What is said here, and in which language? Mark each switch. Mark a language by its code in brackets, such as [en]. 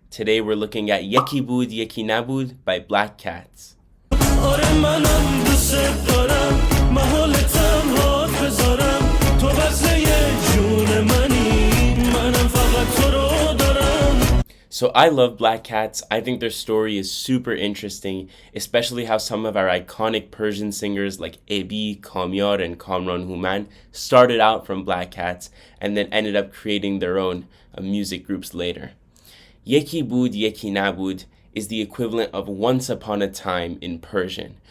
[en] Today we're looking at Yeki Bood Yeki Nabood by Black Cats. [fa] منم دوست دارم محاله تنهات بذارم تو وصله جون منی منم فقط تو رو دارم. [en] So I love Black Cats. I think their story is super interesting, especially how some of our iconic Persian singers like Ebi, Kamyar, and Kamran Hooman started out from Black Cats and then ended up creating their own music groups later. Yeki Bood Yeki Nabood is the equivalent of once upon a time in Persian.